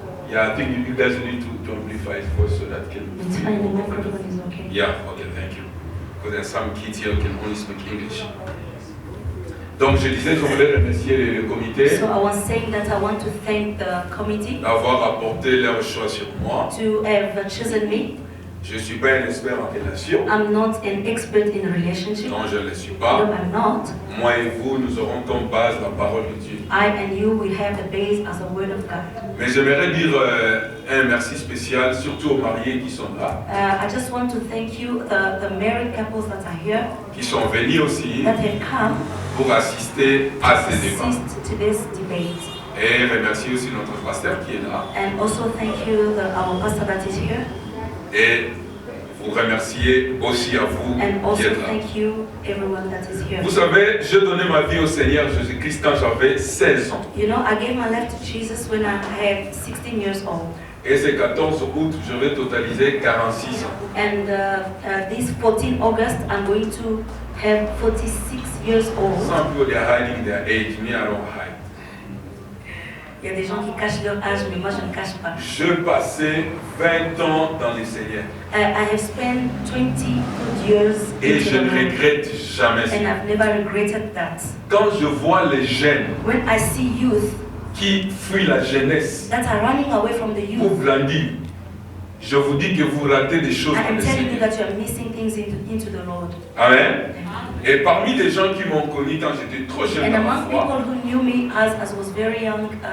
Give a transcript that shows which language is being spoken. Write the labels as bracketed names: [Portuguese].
[English] Yeah, I think you guys need to amplify his voice so that can. It's fine, the microphone is okay. Yeah, okay, thank you. Because there are some kids here who can only speak English. [French] Donc je disais, je voulais remercier le comité [English] So I was saying that I want to thank the committee [French] d'avoir apporté leur choix sur moi. [English] to have chosen me. [French] Je ne suis pas un expert en relations. [English] I'm not an expert in relationship. [French] Non, je ne le suis [English] No, [French] pas. [English] I'm not. [French] Moi et vous, nous aurons comme base la parole de Dieu. [English] I and you will have the base as a word of God. [French] Mais j'aimerais dire un merci spécial, surtout aux mariés qui sont là, [English] I just want to thank you, the married couples that are here, [French] qui sont venus aussi [English] that have come [French] pour assister à [English] to [French] ces débats. [English] assist to this debate. [French] Et remercier aussi notre pasteur qui est là. [English] And also thank you, our pastor that is here. [French] Et vous remercier aussi à vous [English] And [French] qui [English] also [French] êtes là. [English] thank you, everyone that is here. [French] Vous savez, j'ai donné ma vie au Seigneur Jésus-Christ quand j'avais 16 ans. [English] You know, I gave my life to Jesus when I had 16 years old. [French] Et ce 14 août, je vais totaliser 46 ans. [English] And this 14 August, I'm going to have 46 years old. Some people, they are hiding their age. Me, I don't hide. [French] Il y a des gens qui cachent leur âge, mais moi je ne cache pas. Je passais 20 ans dans le Seigneur. [English] I have spent 20 good years [French] Et [English] into [French] je [English] the [French] ne [English] Lord, [French] regrette jamais ça. [English] and I've never regretted that. [French] Quand je vois les jeunes [English] When I see youth [French] qui fuient la jeunesse [English] that are running away from the [French] pour [English] youth, [French] grandir, je vous dis que vous ratez des choses [English] I [French] dans [English] am [French] le [English] telling you [French] Seigneur. [English] that you are missing things into the Lord. Amen. [French] Et parmi les gens qui m'ont connu quand j'étais trop jeune [English] And [French] dans la [English] among [French] foi, [English] people who knew me as I was very young,